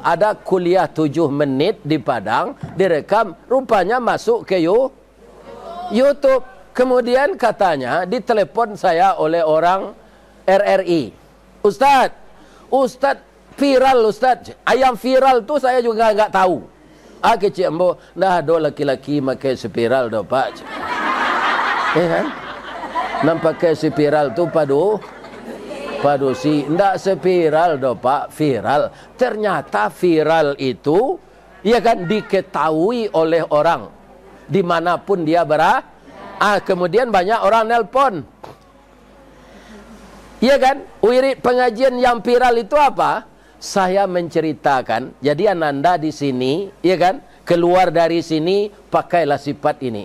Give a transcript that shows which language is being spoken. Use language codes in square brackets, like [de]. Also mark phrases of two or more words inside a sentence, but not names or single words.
[id] Ada kuliah 7 menit di Padang. Direkam. Rupanya masuk ke YouTube. Kemudian katanya ditelepon saya oleh orang RRI. Ustadz viral Ustadz. Ayam viral tu saya juga nggak tahu. [min] Kecik ambo, dah ada laki-laki pakai spiral dah pak. [id] Kan? [min] Nampak pakai spiral tu padu si, ndak spiral dah pak, viral. [id] Ternyata viral itu, ya kan, diketahui oleh orang dimanapun dia berada. Kemudian banyak orang nelpon. Ya kan? Wirid pengajian yang viral itu apa? Saya menceritakan, jadi Ananda di sini, ya kan, keluar dari sini, pakailah sifat ini.